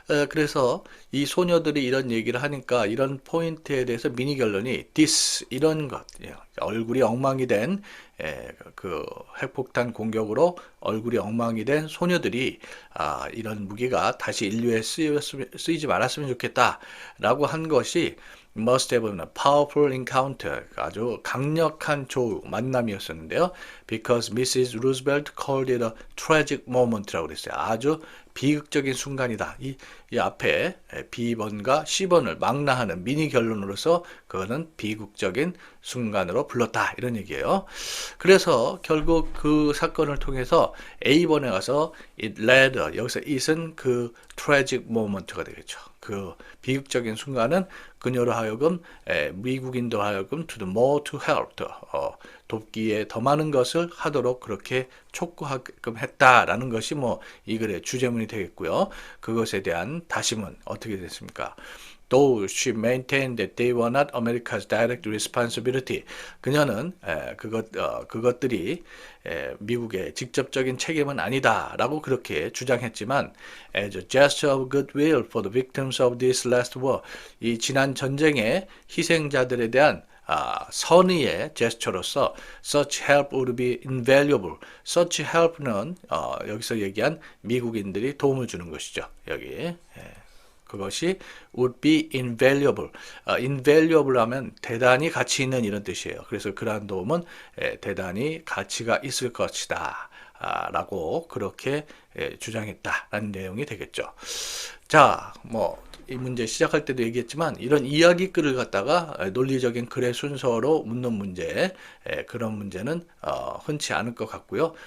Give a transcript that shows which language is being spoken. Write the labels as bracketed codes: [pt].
[ko] 그래서 이 소녀들이 이런 얘기를 하니까 이런 포인트에 대해서 미니 결론이 this 이런 것, 얼굴이 엉망이 된 그 핵폭탄 공격으로 얼굴이 엉망이 된 소녀들이 이런 무기가 다시 인류에 쓰이지 말았으면 좋겠다라고 한 것이 [en] must have been a powerful encounter, [ko] 아주 강력한 조우, 만남이었었는데요. [en] Because Mrs. Roosevelt called it a tragic moment라고 [ko] 그랬어요. 아주 비극적인 순간이다. 이 앞에 B번과 C번을 망라하는 미니 결론으로서 그거는 비극적인 순간으로 불렀다. 이런 얘기예요. 그래서 결국 그 사건을 통해서 A번에 가서 [en] it led, [ko] 여기서 it은 그 tragic moment가 되겠죠. 그 비극적인 순간은 그녀로 하여금 미국인도 하여금 [en] to do more to help, [ko] 돕기에 더 많은 것을 하도록 그렇게 촉구하게끔 했다라는 것이 뭐 이 글의 주제문이 되겠고요. 그것에 대한 다짐은 어떻게 됐습니까? [en] Though she maintained that they were not America's direct responsibility. [ko] 그녀는 그것들이 미국의 직접적인 책임은 아니다라고 그렇게 주장했지만, [en] as a gesture of goodwill for the victims of this last war, [ko] 이 지난 전쟁의 희생자들에 대한 선의의 제스처로서 [en] such help would be invaluable. [ko] such help는 여기서 얘기한 미국인들이 도움을 주는 것이죠. 여기. 그것이 [en] would be invaluable. [ko] invaluable 하면 대단히 가치 있는 이런 뜻이에요. 그래서 그러한 도움은 대단히 가치가 있을 것이다. 라고 그렇게 주장했다라는 내용이 되겠죠. 자, 이 문제 시작할 때도 얘기했지만 이런 이야기글을 갖다가 논리적인 글의 순서로 묻는 문제, 그런 문제는 흔치 않을 것 같고요.